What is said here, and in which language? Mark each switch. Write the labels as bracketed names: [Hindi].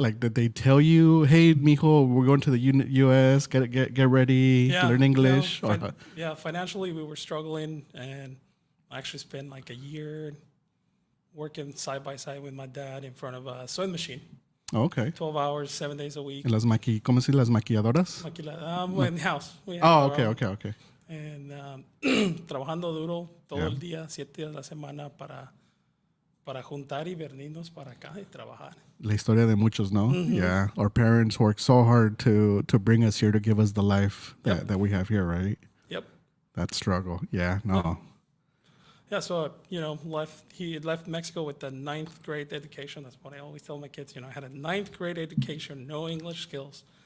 [English] Like, did they tell you, hey, mijo, we're going to the U.S., get ready, learn English? Financially we were struggling, and I actually spent like a year working side by side with my dad in front of a sewing machine. Oh, okay. 12 hours, 7 days a week. [Spanish] ¿Cómo se dice las maquilladoras? [English] In the house. Okay. [Spanish] And trabajando duro todo el día, 7 días a la semana para juntar y venirnos para acá y trabajar. La historia de muchos, ¿no? [English] Yeah. Our parents worked so hard to bring us here, to give us the life that we have here, right? Yep. That struggle. Yeah, no. Yeah, so he had left Mexico with the ninth grade education. That's what I always tell my kids. I had a ninth grade education, no English skills.